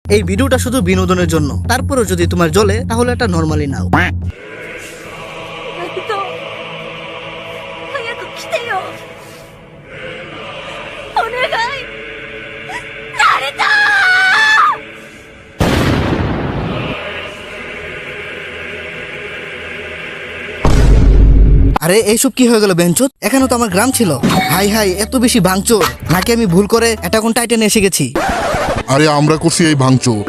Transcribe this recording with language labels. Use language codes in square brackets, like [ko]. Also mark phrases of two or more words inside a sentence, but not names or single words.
[bn] এই ভিডিওটা শুধু বিনোদনের জন্য, তারপরেও যদি তোমার জ্বলে তাহলে এটা নরমালি নাও। [ja] 早く来てよお願いナルト [bn] আরে এইসব কি হয়ে গেল বেঞ্চত? এখানে তো আমার গ্রাম ছিল। হাই হাই, এত বেশি ভাঙচুর নাকি আমি ভুল করে অ্যাটাক অন টাইটানে এসে গেছি? আরে আমরা করছি এই ভাঙচুর।